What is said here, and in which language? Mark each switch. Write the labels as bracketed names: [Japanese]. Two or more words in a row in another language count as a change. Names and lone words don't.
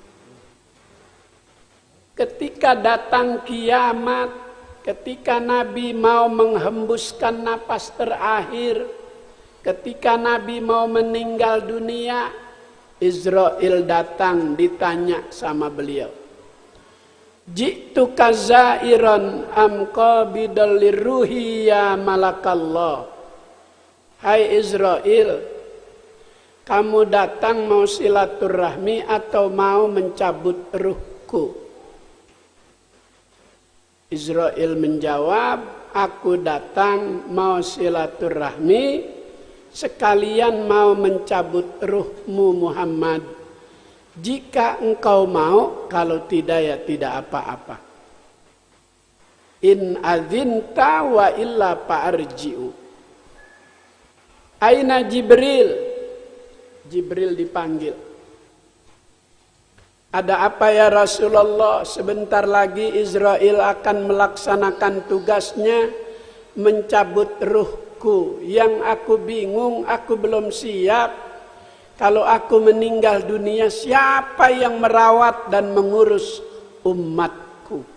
[Indonesian] Ketika datang kiamat, ketika Nabi mau menghembuskan napas terakhir, ketika Nabi mau meninggal dunia, Israel datang ditanya sama beliau, [Arabic] "جئتك زائرا أم قابضا لروحي يا ملك الله?" [Indonesian] Hai Israel, kamu datang mau silaturahmi atau mau mencabut ruhku? Israel menjawab, aku datang mau silaturahmi, sekalian mau mencabut ruhmu Muhammad. Jika engkau mau, kalau tidak ya tidak apa-apa. [Arabic] إن أذنت وإلا فأرجع. [Indonesian] Aina Jibril? Jibril dipanggil. Ada apa [Arabic] يا رسول الله? [Indonesian] Sebentar lagi Israel akan melaksanakan tugasnya mencabut ruhku. Yang aku bingung, aku belum siap. Kalau aku meninggal dunia, siapa yang merawat dan mengurus umatku?